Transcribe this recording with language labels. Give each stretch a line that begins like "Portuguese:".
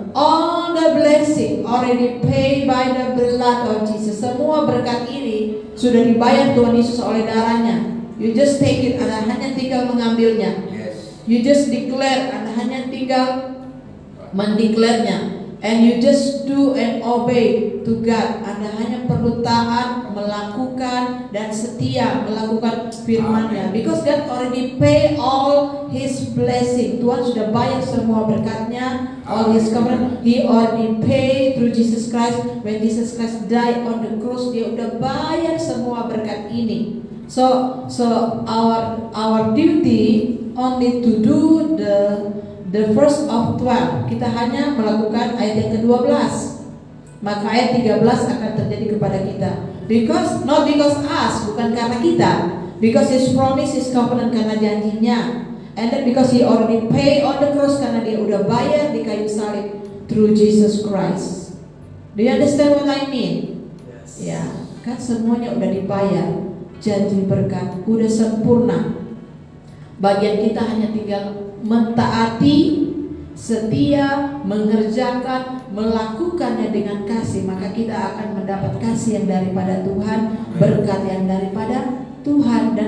English: All the blessing already paid by the blood of Jesus.
Indonesian: Semua berkat ini sudah dibayar Tuhan Yesus oleh darahnya.
English: You just take it,
Indonesian: Anda hanya tinggal mengambilnya.
English: You just declare,
Indonesian: Anda hanya tinggal mendeklarnya.
English: And you just do and obey to God.
Indonesian: Anda hanya perlu taat, melakukan dan setia melakukan firman-Nya.
English: Because God already pay all His blessing.
Indonesian: Tuhan sudah bayar semua berkatnya.
English: All His covenant, He already pay through Jesus Christ. When Jesus Christ died on the cross,
Indonesian: Dia udah bayar semua berkat ini.
English: So our duty only to do the first of 12.
Indonesian: Kita hanya melakukan ayat yang ke-12. Maka ayat 13 akan terjadi kepada kita.
English: not because us,
Indonesian: bukan karena kita.
English: Because His promise, His covenant,
Indonesian: karena janjinya.
English: And then because He already pay on the cross,
Indonesian: karena Dia udah bayar di kayu salib
English: through Jesus Christ. Do you understand what I mean? Yes.
Indonesian: Ya, kan semuanya udah dibayar. Janji berkat udah sempurna. Bagian kita hanya tinggal mentaati, setia, mengerjakan, melakukannya dengan kasih. Maka kita akan mendapat kasih yang daripada Tuhan, berkat yang daripada Tuhan.